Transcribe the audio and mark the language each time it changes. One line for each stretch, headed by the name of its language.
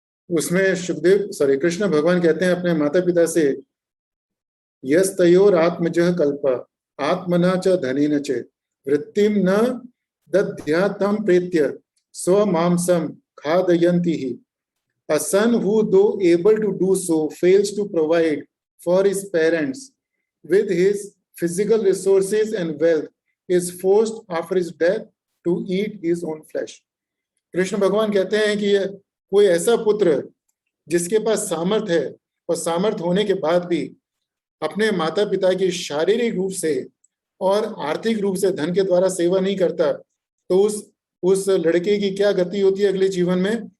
Hindi: उसमें कृष्ण भगवान कहते हैं अपने माता पिता से, यस्तयोर आत्मजः कल्प आत्मना च धनेन च वृत्तिम न दद्यातं प्रेत्य स्वमांसं खादयन्ति हि।
English: A son who, though able to do so, fails to provide for his parents with his physical resources and wealth, is forced after his death to eat his own flesh.
Hindi: Krishna भगवान कहते हैं कि कोई ऐसा पुत्र जिसके पास सामर्थ है, और सामर्थ होने के बाद भी अपने माता पिता की शारीरिक रूप से और आर्थिक रूप से धन के द्वारा सेवा नहीं करता, तो उस लड़के की क्या गति होती है अगले जीवन में।